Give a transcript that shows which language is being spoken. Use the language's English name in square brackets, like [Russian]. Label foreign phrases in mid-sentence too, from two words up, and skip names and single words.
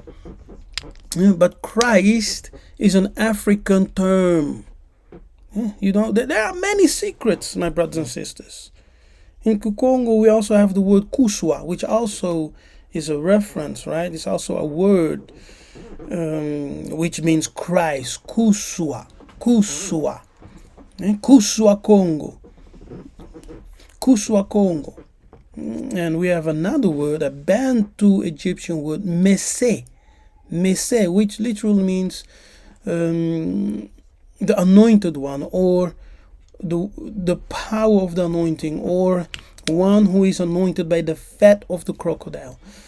[English] But Christ is an African term. You know, there are many secrets, my brothers and sisters. In Kukongo, we also have the word Kuswa, which also is a reference, right? It's also a word which means Christ. Kuswa. Kuswa. Kuswa Congo. Kuswa Congo. And we have another word, a Bantu Egyptian word, Messe. Messe, which literally means the anointed one, or the power of the anointing, or one who is anointed by the fat of the crocodile.